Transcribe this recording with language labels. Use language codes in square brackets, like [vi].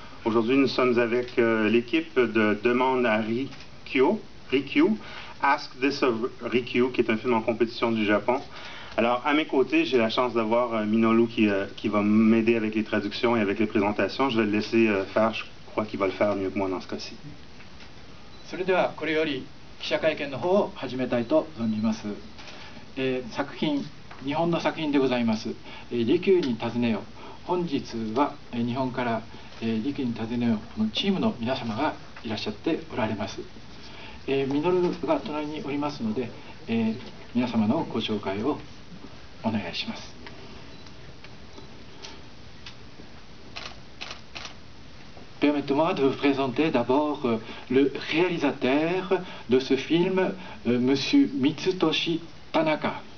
[fr] Aujourd'hui, nous sommes avec l'équipe de Demande à Rikyū, Ask This of Rikyū, qui est un film en compétition du Japon. Alors, à mes côtés, j'ai la chance d'avoir Minoru qui va m'aider avec les traductions et avec les présentations. Je vais le laisser faire, je crois qu'il va le faire mieux que moi dans ce cas-ci. [ja] それではこれより記者会見の方を始めたいと存じます。作品、日本の作品でございます。利休に尋ねよ。本日は日本から利休に尋ねよのチームの皆様がいらっしゃっておられます。ミノルが隣におりますので、皆様のご紹介をお願いします。 [fr] Permettez-moi de vous présenter d'abord le réalisateur de ce film, M. Mitsutoshi Tanaka.